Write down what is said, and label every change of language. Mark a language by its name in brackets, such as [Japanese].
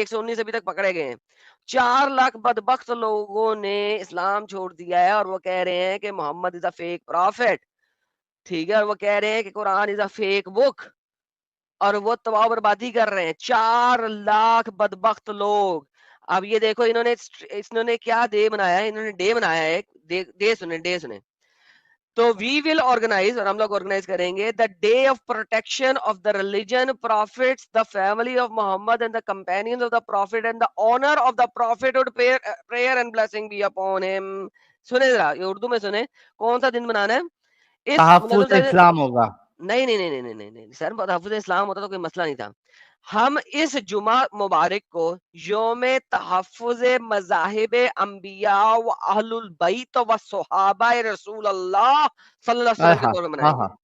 [Urdu] 119 ابھی تک پکڑے گئے ہیں. 4 لاکھ بدبخت لوگوں نے اسلام چھوڑ دیا ہے اور وہ کہہ رہے ہیں کہ محمد [English] is a fake prophet, [Urdu] ٹھیک ہے، اور وہ کہہ رہے ہیں کہ قرآن [English] is a fake book, [Urdu] اور وہ تباہ و بربادی کر رہے ہیں. 4 لاکھ بدبخت لوگ. اب یہ دیکھو انہوں نے کیا ڈے بنایا ہے. انہوں نے ڈے بنایا ہے، ڈے سنیں. [English] تو we will organise, [Urdu] اور ہم لوگ آرگنائز کریں گے [English] The day of protection of the religion prophets the family of Muhammad and the companions of the prophet and the honour of the prophet with prayer and blessing be upon him. [Urdu] سنیں ذرا، یہ اردو میں سنیں. کون سا دن منانا ہے؟ تحفظ اسلام ہوگا. نہیں نہیں نہیں نہیں نہیں سر، تحفظ اسلام ہوتا تو کوئی مسئلہ نہیں تھا. ہم اس جمعہ مبارک کو یوم تحفظ مذاہب انبیاء و اہل البیت و صحابہ رسول اللہ صلی اللہ علیہ وسلم کے طور پر منائیں گے.